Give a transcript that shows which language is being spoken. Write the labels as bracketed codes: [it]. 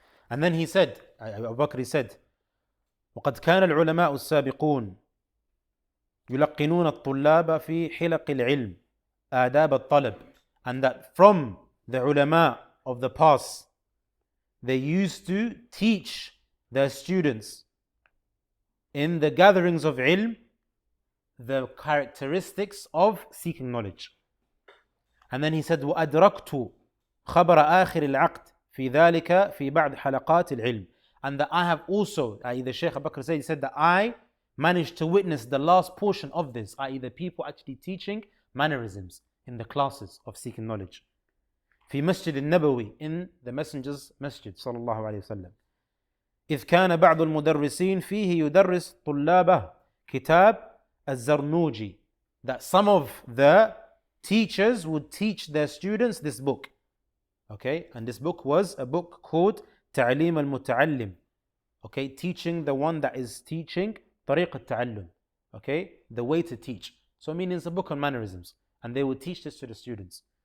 [en] And then he said, Abu Bakr said, [ar] وقد كان العلماء السابقون يلقنون الطلاب في حلق العلم آداب الطلب. [en] And that from the ulama of the past, they used to teach their students in the gatherings of ilm the characteristics of seeking knowledge. And then he said, [ar] وأدركت خبر آخر العقد في ذلك في بعض حلقات العلم. [en] And that I have also, i.e. the Shaykh Abu Bakr said that I managed to witness the last portion of this, i.e. the people actually teaching mannerisms in the classes of seeking knowledge. [ar] في مسجد النبوي, [en] in the Messenger's Masjid [ar] صلى الله عليه وسلم. إذ كان بعض المدرسين فيه يدرس طلابه كتاب الزرنوجي. [en] That some of the teachers would teach their students this book. Okay, and this book was a book called تعليم المتعلم. Okay, teaching the one that is teaching طريق التعلم. Okay, the way to teach. So meaning it's a book on mannerisms, and they would teach this to the students.